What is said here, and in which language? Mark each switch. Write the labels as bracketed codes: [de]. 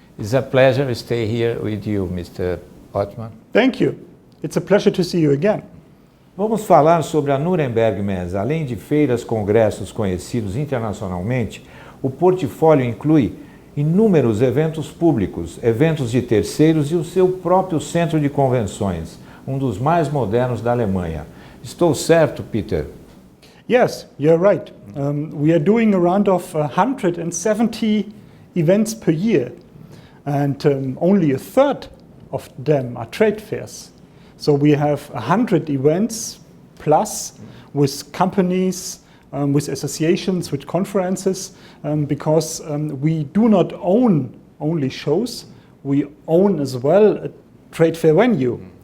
[en] It's a pleasure to stay here with you, Mr. Ottmann. Thank you. It's a pleasure to see you again. [pt] Vamos falar sobre a NürnbergMesse. Além de feiras, congressos conhecidos internacionalmente, o portfólio inclui inúmeros eventos públicos, eventos de terceiros e o seu próprio centro de convenções, um dos mais modernos da Alemanha. Estou certo, Peter? [en] Yes, you're right. We are doing around of 170 events per year. And only a third of them are trade fairs. So we have 100 events plus with companies, with associations, with conferences, because we do not own only shows, we own as well a trade fair venue.